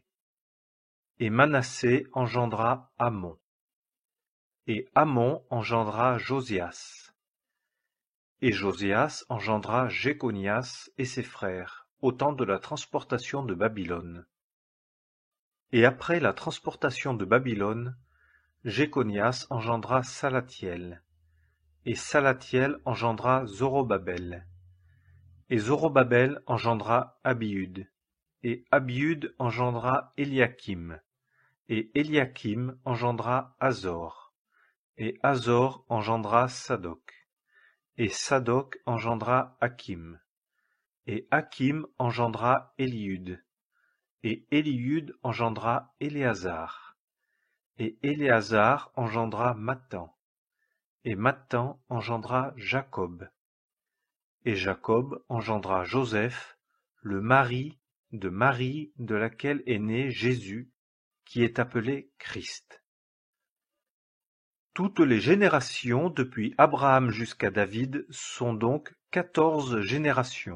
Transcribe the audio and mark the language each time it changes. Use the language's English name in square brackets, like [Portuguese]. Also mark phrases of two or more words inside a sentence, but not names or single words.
[French] Et Manassé engendra Amon. Et Amon engendra Josias. Et Josias engendra Jéconias et ses frères, au temps de la transportation de Babylone. Et après la transportation de Babylone, Jéconias engendra Salathiel. Et Salathiel engendra Zorobabel. Et Zorobabel engendra Abiud. Et Abiud engendra Eliakim. Et Eliakim engendra Azor. Et Azor engendra Sadoc. Et Sadoc engendra Hakim. Et Hakim engendra Eliud. Et Eliud engendra Éléazar. Et Éléazar engendra Mattan. Et Mattan engendra Jacob. Et Jacob engendra Joseph, le mari de laquelle est né Jésus, qui est appelé Christ. Toutes les générations depuis Abraham jusqu'à David sont donc 14 générations.